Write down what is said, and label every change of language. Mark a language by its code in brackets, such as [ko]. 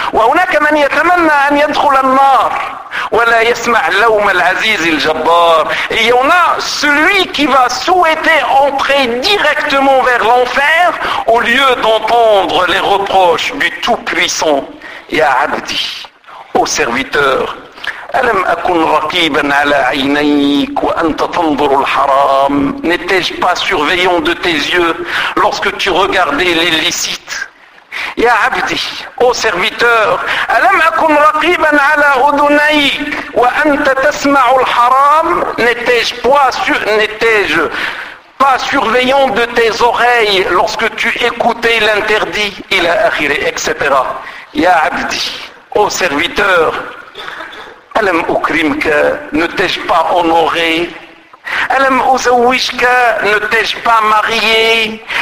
[ar] وهناك من يتمنى أن يدخل النار ولا يسمع لوم العزيز الجبار, [fr] et il y en a celui qui va souhaiter entrer directement vers l'enfer au lieu d'entendre les reproches du Tout-Puissant. [ar] Ya Abdi, [fr] ô serviteur, [ar] ألم أكن رقيبا على عينيك وأنت تنظر الحرام, [fr] n'étais-je pas surveillant de tes yeux lorsque tu regardais l'illicite? [ar] Ya Abdi, [fr] ô serviteur, [ar] ألم أكن رقيبا على أذنيك وأنت تسمع الحرام, [fr] n'étais-je pas surveillant de tes oreilles lorsque tu écoutais l'interdit, il a akhiré, etc. [ar] Ya Abdi, [fr] ô serviteur, [ar] alam ukrimka, [fr] ne t'ai-je pas honoré? [ar] Alam uzawishka, [fr] ne t'ai-je pas marié?